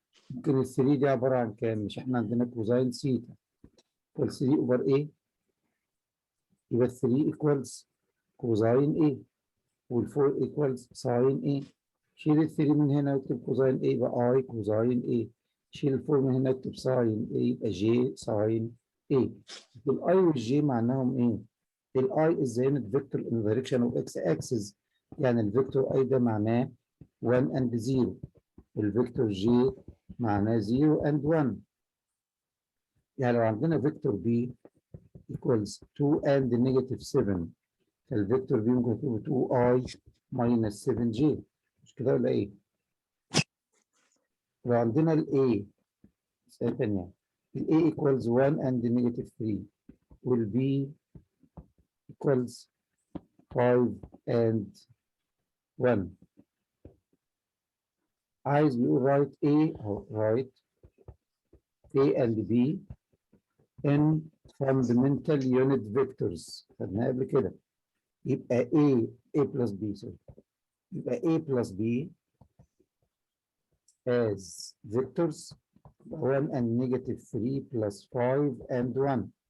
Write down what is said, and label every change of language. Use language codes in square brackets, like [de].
[ar] ممكن ال 3 دي عبارة عن كام؟ مش احنا عندنا كوزاين سيتا وال 3 اوفر A يبقى 3 ايكوالز كوزاين A وال 4 ايكوالز ساين A. شيل ال 3 من هنا واكتب كوزاين A يبقى I كوزاين A. شيل ال 4 من هنا واكتب ساين A يبقى J ساين A. ال I وال J معناهم ايه؟ [en] ال I is the unit vector in the direction of x axis. [ar] يعني الفيكتور I ده معناه [en] 1 and 0 [ar] والفيكتور J معناه [en] 0 and 1. [ar] يعني لو عندنا فيكتور [en] B equals 2 and negative 7 [ar] فالفيكتور B ممكن تبقى [en] 2i minus 7j. [ar] مش كده ولا ايه؟ لو عندنا ال A مسألة تانية ال [en] A equals 1 and negative 3 [ar] وال [en] B equals 5 and 1. [ar] عايز بيقول [en] write A أو write A and B in fundamental unit vectors. [ar] خدناها قبل كده. يبقى [en] A plus B sorry. يبقى A plus B as vectors 1 and negative 3 plus 5 and 1.